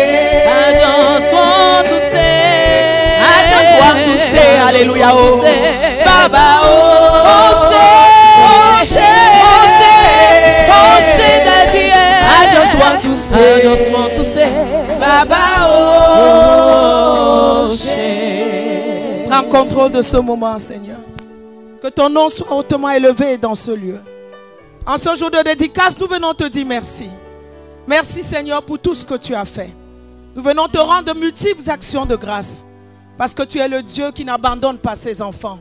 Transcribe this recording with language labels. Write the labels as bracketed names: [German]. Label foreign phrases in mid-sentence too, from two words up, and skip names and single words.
[English] I just want to say, I just want to say, hallelujah, oh, Baba, oh, oh, she, oh, she. oh, she, daddy, I just want to I say, just want to say, Baba, oh, she. [French] prends contrôle de ce moment, Seigneur. Que ton nom soit hautement élevé dans ce lieu. En ce jour de dédicace, nous venons te dire merci. Merci, Seigneur, pour tout ce que tu as fait. Nous venons te rendre de multiples actions de grâce. Parce que tu es le Dieu qui n'abandonne pas ses enfants.